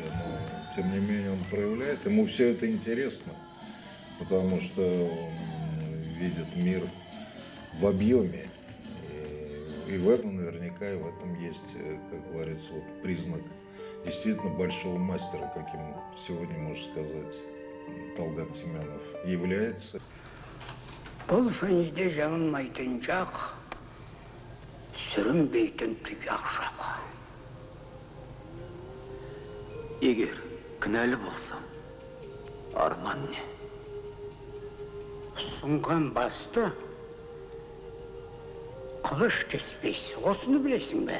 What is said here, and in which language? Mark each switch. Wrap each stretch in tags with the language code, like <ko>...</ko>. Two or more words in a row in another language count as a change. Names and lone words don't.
<ru>Но, тем не менее, он проявляет. Ему все это интересно, потому что он видит мир в объеме. И в этом наверняка, и в этом есть, как говорится, вот признак действительно большого мастера, каким сегодня, можно сказать, Талгат Теменов является.</ru> <kk>Бұл фәнізде жаңылмайтын жақ, сүрінбейтін тұяқ жақ. Егер кінәлі болсам, арман не? Сұнған басты қылыш кеспейсі, осыны білесің бе?</kk>